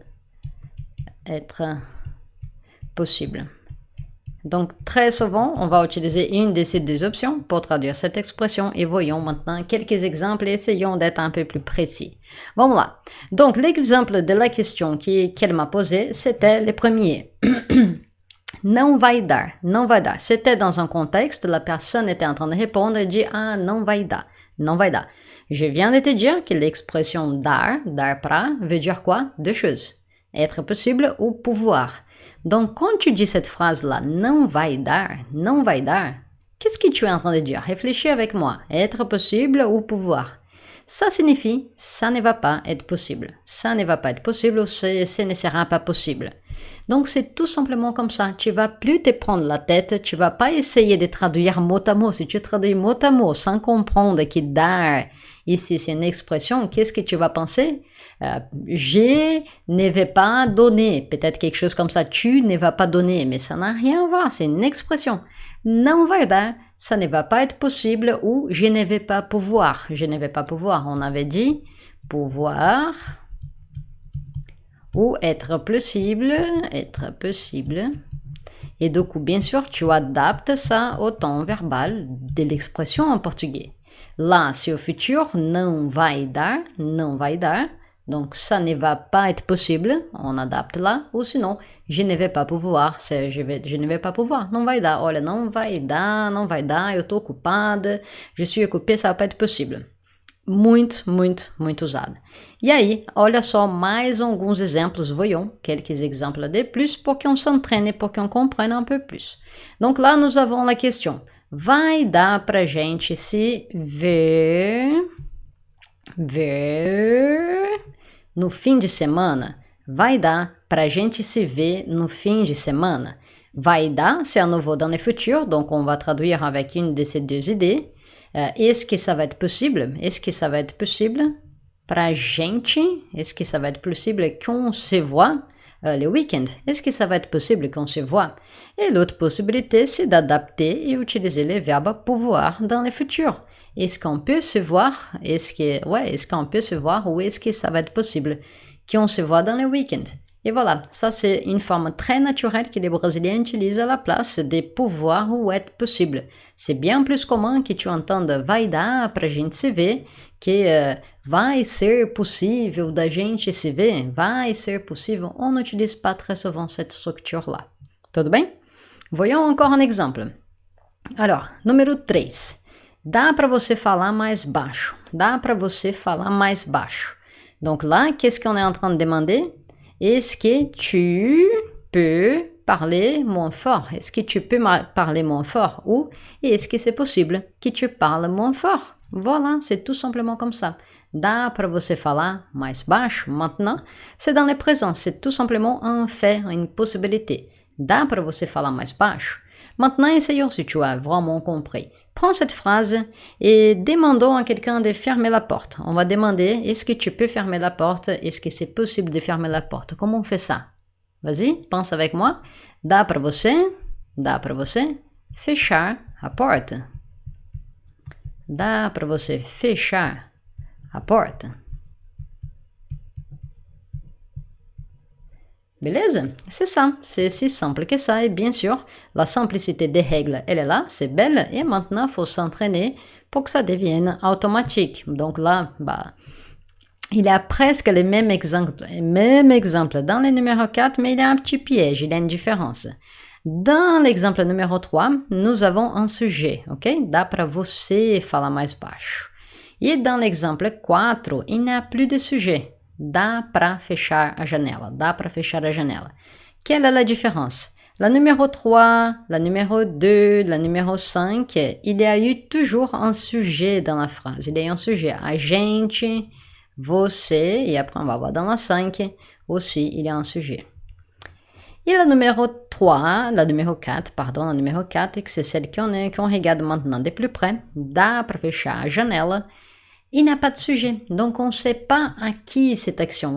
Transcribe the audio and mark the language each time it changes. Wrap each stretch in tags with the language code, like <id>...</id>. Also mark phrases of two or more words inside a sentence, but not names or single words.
<fr>Être possible. Donc, très souvent, on va utiliser une de ces deux options pour traduire cette expression et voyons maintenant quelques exemples et essayons d'être un peu plus précis. Bon, voilà. Donc, l'exemple de la question qu'elle m'a posée, c'était le premier.</fr> <pt>Não vai dar, não vai dar.</pt> <fr>C'était dans un contexte, la personne était en train de répondre et dit « Ah,</fr> <pt>não vai dar, não vai dar ».</pt> <fr>Je viens de te dire que l'expression</fr> <pt>dar, dar pra,</pt> <fr>veut dire quoi? Deux choses. Être possible ou pouvoir. Donc, quand tu dis cette phrase-là,</fr> <pt>não vai dar,</pt> <fr>qu'est-ce que tu es en train de dire? Réfléchis avec moi. Être possible ou pouvoir. Ça signifie, ça ne va pas être possible. Ça ne va pas être possible ou ce ne sera pas possible. Donc, c'est tout simplement comme ça. Tu vas plus te prendre la tête, tu vas pas essayer de traduire mot à mot. Si tu traduis mot à mot sans comprendre que dar, ici, c'est une expression, qu'est-ce que tu vas penser? Je ne vais pas donner. Peut-être quelque chose comme ça. Tu ne vas pas donner. Mais ça n'a rien à voir. C'est une expression.</fr> <pt>Não vai dar,</pt> <fr>ça ne va pas être possible ou je ne vais pas pouvoir. Je ne vais pas pouvoir. On avait dit pouvoir ou être possible. Et du coup, bien sûr, tu adaptes ça au temps verbal de l'expression en portugais. Là, c'est au futur,</fr> <pt>não vai dar, não vai dar.</pt> <fr>Donc, ça ne va pas être possible, on adapte là. Ou sinon, je ne vais pas pouvoir, je ne vais pas pouvoir,</fr> <pt>não vai dar. Olha, não vai dar, eu tô ocupada,</pt> <fr>je suis occupée, ça va pas être possible.</fr> <pt>Muito usado. E aí, olha só mais alguns exemplos,</pt> <fr>voyons, quelques exemples de plus pour qu'on s'entraîne, pour qu'on comprenne un peu plus. Donc là, nous avons la question.</fr> <pt>Vai dar pra gente se ver no fim de semana? Vai dar pra gente se ver no fim de semana? Vai dar,</pt> <fr>c'est à nouveau dans le futur, donc on va traduire avec une de ces deux idées. Est-ce que ça va être possible? Est-ce que ça va être possible?</fr> <pt>Pra gente,</pt> <fr>est-ce que ça va être possible qu'on se voit le week-end? Est-ce que ça va être possible qu'on se voit? Et l'autre possibilité, c'est d'adapter et utiliser le verbe pouvoir dans le futur. Est-ce qu'on peut se voir? Est-ce qu'on peut se voir ou est-ce que ça va être possible qu'on se voit dans le week-end? Et voilà, ça c'est une forme très naturelle que les Brésiliens utilisent à la place de pouvoir ou être possible. C'est bien plus commun que tu entendes</fr> <pt>vai dar pra gente se ver</pt> <fr>que</fr> <pt>vai ser possível da gente se ver, vai ser possível.</pt> <fr>On n'utilise pas très souvent cette structure-là.</fr> <pt>Tudo bem?</pt> <fr>Voyons encore un exemple. Alors, numéro 3.</fr> <pt>Dá para você falar mais baixo. Dá para você falar mais baixo.</pt> <fr>Donc là, qu'est-ce qu'on est en train de demander? Est-ce que tu peux parler moins fort? Est-ce que tu peux parler moins fort? Ou est-ce que c'est possible que tu parles moins fort? Voilà, c'est tout simplement comme ça.</fr> <pt>Dá para você falar mais baixo?</pt> <fr>Maintenant, c'est dans le présent, c'est tout simplement un fait, une possibilité.</fr> <pt>Dá para você falar mais baixo?</pt> <fr>Maintenant, essayons si tu as vraiment compris. Prends cette phrase et demandons à quelqu'un de fermer la porte. On va demander, est-ce que tu peux fermer la porte? Est-ce que c'est possible de fermer la porte? Comment on fait ça? Vas-y, pense avec moi.</fr> <pt>Dá para você fechar a porta? Dá para você fechar a porta? Beleza?</pt> <fr>C'est ça, c'est si simple que ça. Et bien sûr, la simplicité des règles, elle est là, c'est belle. Et maintenant, il faut s'entraîner pour que ça devienne automatique. Donc là, il y a presque les mêmes exemples dans le numéro 4, mais il y a un petit piège, il y a une différence. Dans l'exemple numéro 3, nous avons un sujet, ok?</fr> <pt>Dá para você falar mais baixo.</pt> <fr>Et dans l'exemple 4, il n'y a plus de sujet.</fr> <pt>Dá para fechar a janela. Dá para fechar a janela.</pt> <fr>Quelle est la différence? La numéro 3, la numéro 2, la numéro 5, il y a eu toujours un sujet dans la phrase. Il y a eu un sujet.</fr> <pt>A gente, você,</pt> <fr>et après on va voir dans la 5, aussi il y a un sujet. Et la numéro 4, que c'est celle qu'on regarde maintenant de plus près.</fr> <pt>Dá para fechar a janela.</pt> <fr>Il n'y a pas de sujet, donc on ne sait pas à qui cette action.</fr>